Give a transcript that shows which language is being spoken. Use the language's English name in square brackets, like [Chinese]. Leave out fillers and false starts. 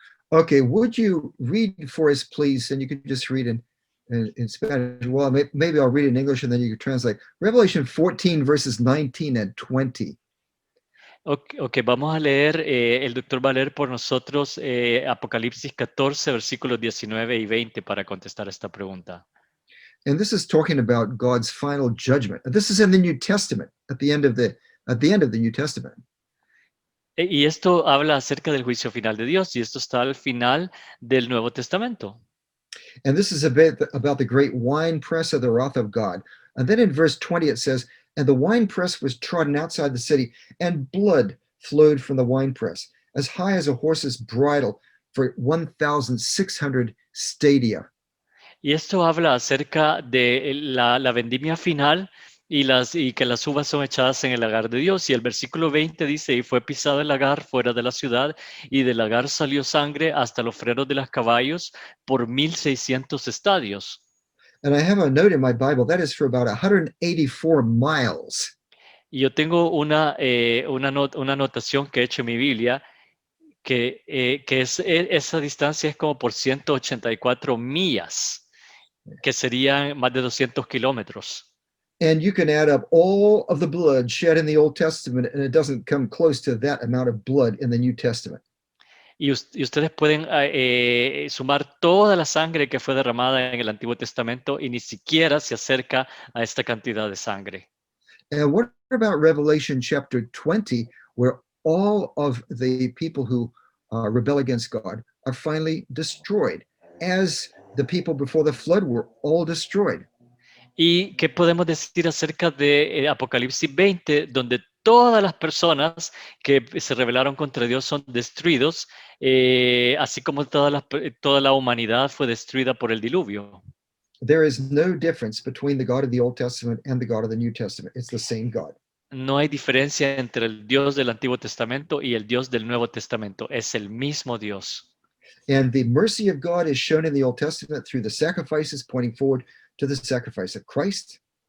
[English] Okay, would you read for us, please? And you could just read in Spanish. Well, maybe I'll read it in English and then you could translate. Revelation 14, verses 19 and 20. [Spanish] Ok, vamos a leer, el doctor va a leer por nosotros Apocalipsis 14, versículos 19 y 20 para contestar esta pregunta. [English] And this is talking about God's final judgment. This is in the New Testament, at the end of the New Testament. [Spanish] Y esto habla acerca del juicio final de Dios, y esto está al final del Nuevo Testamento. [English] And this is a bit about the great winepress of the wrath of God. And then in verse 20 it says, and the winepress was trodden outside the city, and blood flowed from the winepress, as high as a horse's bridle, for 1,600 stadia. [Spanish] Y esto habla acerca de la vendimia final y que las uvas son echadas en el lagar de Dios. Y el versículo 20 dice, y fue pisado el lagar fuera de la ciudad, y del lagar salió sangre hasta los frenos de los caballos por 1,600 estadios. [English] And I have a note in my Bible, that is for about 184 miles. [Spanish] Y yo tengo una anotación que he hecho en mi Biblia, que esa distancia es como por 184 millas, que serían más de 200 kilómetros. [English] And you can add up all of the blood shed in the Old Testament, and it doesn't come close to that amount of blood in the New Testament. [Spanish] Y ustedes pueden sumar toda la sangre que fue derramada en el Antiguo Testamento y ni siquiera se acerca a esta cantidad de sangre. [English] And what about Revelation chapter 20, where all of the people who rebel against God are finally destroyed, as the people before the flood were all destroyed? [Spanish] ¿Y qué podemos decir acerca de Apocalipsis 20, donde todas las personas que se rebelaron contra Dios son destruidos, así como toda la humanidad fue destruida por el diluvio? [English] there is no difference between the God of the Old Testament and the God of the New Testament. It's the same God. [Spanish] No hay diferencia entre el Dios del Antiguo Testamento y el Dios del Nuevo Testamento. Es el mismo Dios. [English] And the mercy of God is shown in the Old Testament through the sacrifices pointing forward to the sacrifice of Christ.